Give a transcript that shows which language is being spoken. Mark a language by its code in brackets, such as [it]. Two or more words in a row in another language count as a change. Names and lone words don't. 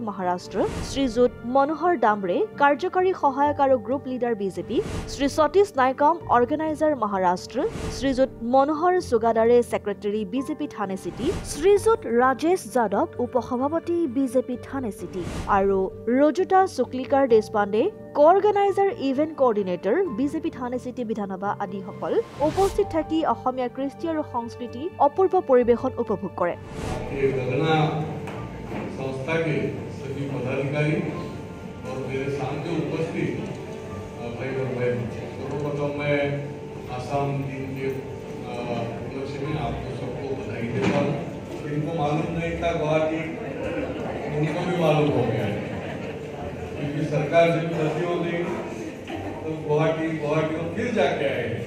[as] মহাৰাষ্ট্ৰ, শ্ৰীযুত মনোহৰ ডামৰে কাৰ্যকাৰী সহায়ক আৰু [en] group leader [as] বিজেপি, শ্ৰী সতীশ নাইকম অৰ্গেনাইজাৰ মহাৰাষ্ট্ৰ, শ্ৰীযুত মনোহৰ সুগাদাৰে সেক্ৰেটাৰী বিজেপি থানে চিটি, শ্ৰীযুত ৰাজেশ যাদৱ উপসভাপতি বিজেপি থানে চিটি আৰু ৰজুতা শুক্লিকাৰ দেশপাণ্ডে [en] co-organiser event coordinator [as] বিজেপি থানে চিটি বিধানসভা আদি সকল উপস্থিত থাকি অসমীয়া কৃষ্টি আৰু সংস্কৃতি অপূৰ্ব পৰিবেশন উপভোগ কৰে। [hi] संस्था के सभी पदाधिकारी और मेरे सामने उपस्थित भाई और बहन, सर्वप्रथम मैं आसाम दिन के उपलक्ष्य में आपको सबको बधाई देता हूँ। इनको मालूम नहीं था गुवाहाटी, उनको भी मालूम हो गया है क्योंकि सरकार जब बदली हो गई तो गुवाहाटी को फिर जाके आए।